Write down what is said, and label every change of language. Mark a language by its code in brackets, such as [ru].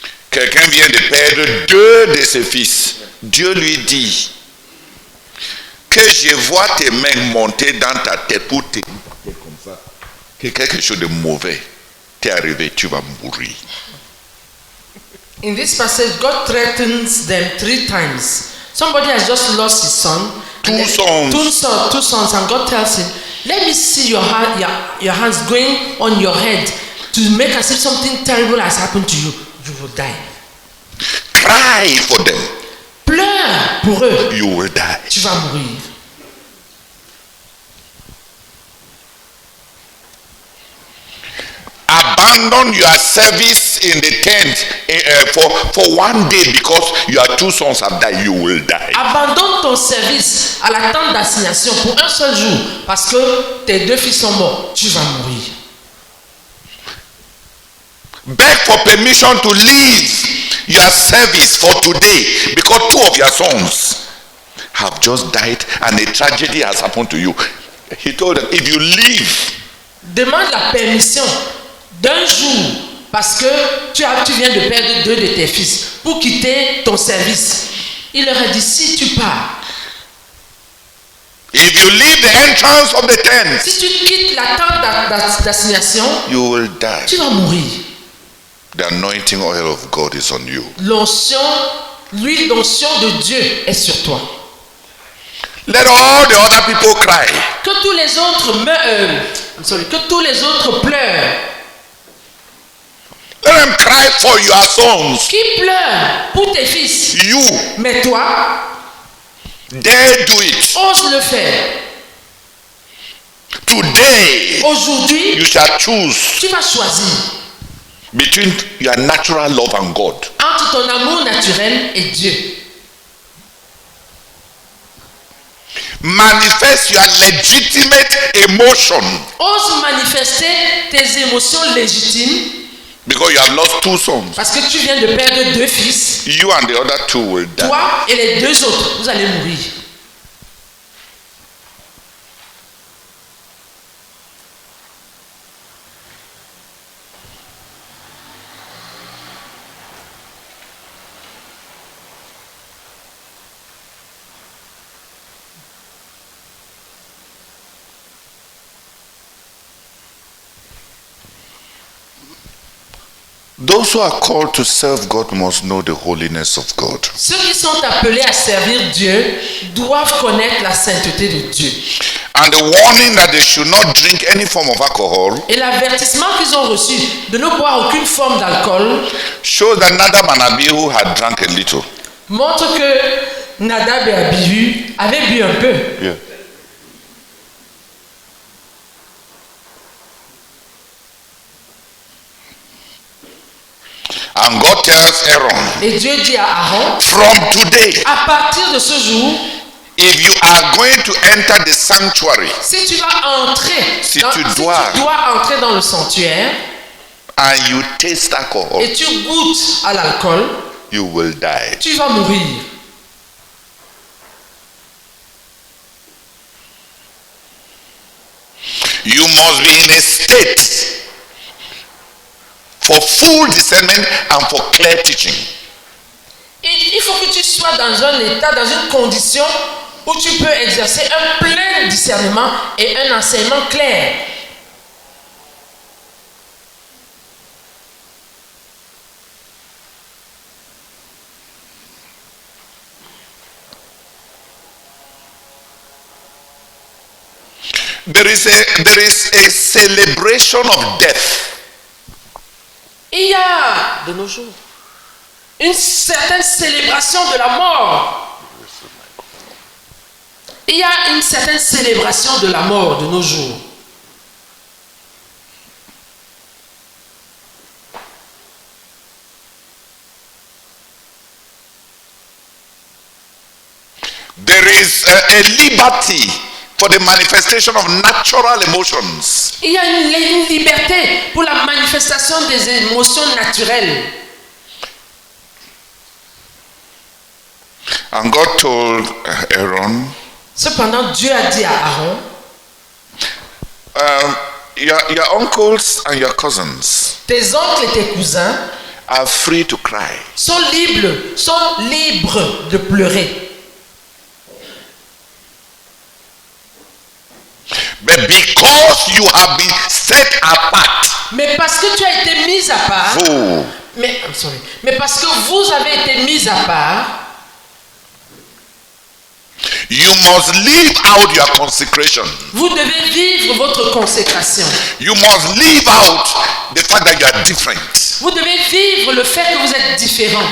[fr] Quelqu'un vient de perdre 2 de ses fils. Dieu lui dit que je vois tes mains monter dans ta tête pour te comme ça. Que quelque chose de mauvais t'est arrivé, tu vas mourir. [en] In this passage, God threatens them 3 times. Somebody has just lost his son. Two sons, and God tells him, let me see your hands going on your head to make as if something terrible has happened to you. You will die. Cry for them. [fr] Pleure pour eux. [en] You will die. [fr] Tu vas mourir. [en] Abandon your service in the tent for 1 day because your 2 sons have died. You will die. [fr] Abandonne ton service à la tente d'assignation pour un seul jour parce que tes 2 fils sont morts. Tu vas mourir. [en] Beg for permission to leave your service for today because 2 of your sons have just died and a tragedy has happened to you. He told them, if you leave, [fr] demande la permission d'un jour parce que tu viens de perdre 2 de tes fils pour quitter ton service. Il leur a dit, si tu pars, [en] if you leave the entrance of the tent, [fr] si tu quittes la tente d'assignation, [en] you will die. [fr] tu vas mourir. [en] The anointing oil of God is on you. [fr] L'onction, l'huile d'onction de Dieu est sur toi. [en] Let all the other people cry. [fr] Que tous les autres que tous les autres pleurent. [en] Let them cry for your sons. [fr] Qui pleure pour tes fils? [en] You, [fr] Mais toi, [en] dare do it. [fr] ose le faire. [en] Today, [fr] Aujourd'hui, [en] you shall choose [fr] tu vas choisir [en] between your natural love and God. [fr] entre ton amour naturel et Dieu. [en] Manifest your legitimate emotion, [fr] Ose manifester tes émotions légitimes [en] because you have lost two sons. [fr] parce que tu viens de perdre 2 fils. [en] You and the other two will die. [fr] Toi et les 2 autres, vous allez mourir. [en] Those who are called to serve God must know the holiness of God. [fr] Ceux qui sont appelés à servir Dieu doivent connaître la sainteté de Dieu. [en] And the warning that they should not drink any form of alcohol [fr] Et l'avertissement qu'ils ont reçu de ne boire aucune forme d'alcool [en] shows that Nadab and Abihu had drunk a little. [fr] montre que Nadab et Abihu avaient bu un peu. [en] Yeah. And God tells Aaron, [fr] Et Dieu dit à Aaron, [en] from today, [fr] à partir de ce jour, [en] if you are going to enter the sanctuary [fr] si tu vas entrer, Si si tu tu dois dois entrer dans le sanctuaire [en] and you taste alcohol, [fr] et tu goûtes à l'alcool, [en] you will die. [fr] tu vas mourir. [en] You must be in a state for full discernment and for clear teaching. [fr] Il faut que tu sois dans un état, dans une condition où tu peux exercer un plein discernement et un enseignement clair. [en] There is a celebration of death. [fr] Il y a, de nos jours, une certaine célébration de la mort. Il y a une certaine célébration de la mort de nos jours. [en] There is a liberty for the manifestation of natural emotions. [fr] Il y a une liberté pour la manifestation des émotions naturelles. [en] And God told Aaron, [fr] Cependant, Dieu a dit à Aaron, [en] your uncles and your cousins [fr] tes oncles et tes cousins [en] are free to cry. [fr] sont libres de pleurer. [en] But because you have been set apart, [fr] Mais parce que tu as été mis à part, oh, mais parce que vous avez été mis à part, [en] you must live out your consecration. [fr] vous devez vivre votre consécration. [en] You must live out the fact that you are different. [fr] Vous devez vivre le fait que vous êtes différent.